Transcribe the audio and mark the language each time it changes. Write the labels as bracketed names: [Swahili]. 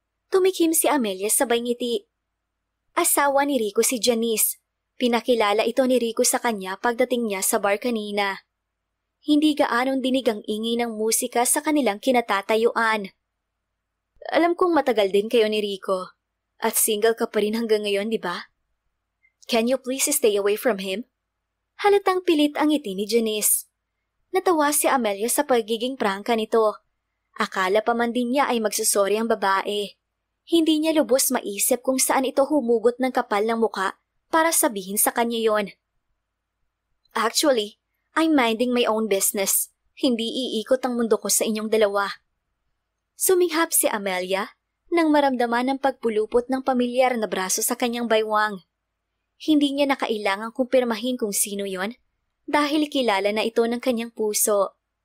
[Filipino] Tumikim si Amelia sabay ngiti. Asawa ni Rico si Janice. Pinakilala ito ni Rico sa kanya pagdating niya sa bar kanina. Hindi gaanong dinig ang ingay ng musika sa kanilang kinatatayuan. Alam kong matagal din kayo ni Rico. At single ka pa rin hanggang ngayon, di ba? [English] Can you please stay away from him? [Filipino] Halatang pilit ang ngiti ni Janice. Natawa si Amelia sa pagiging prangka nito. Akala pa man din niya ay magsusori ang babae. Hindi niya lubos maisip kung saan ito humugot ng kapal ng muka para sabihin sa kanya yon. [English] Actually, I'm minding my own business. [Filipino] Hindi iikot ang mundo ko sa inyong dalawa. Suminghap si Amelia nang maramdaman ang pagpulupot ng pamilyar na braso sa kanyang baywang. Hindi niya nakailangang kumpirmahin kung sino yon dahil kilala na ito ng kanyang puso.